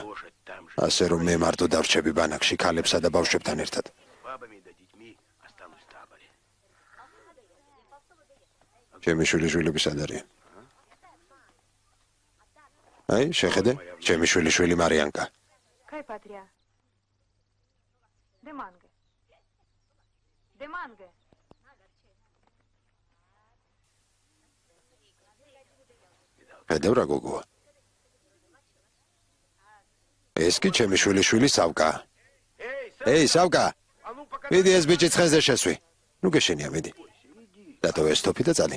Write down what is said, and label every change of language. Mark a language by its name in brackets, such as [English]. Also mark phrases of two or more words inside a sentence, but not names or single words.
[Georgian] ასე რომ მე მარტო დავრჩები ბანაკში ქალებსა და ბავშვებთან ერთად. ჩემი შვილიშვილები სად არიან? აი, შეხედე, ჩემი შვილიშვილი მარიანკა. [Romany] Kaj patria? Demange. Demange. [Georgian] ხედავ რა გოგოა. ეს კი ჩემი შვილიშვილი სავკა. ეი, სავკა. მიდი ეს ბიჭი ცხენზე შესვი. ნუ გეშენია, მიდი. დატოვე ეს თოფი და წადი.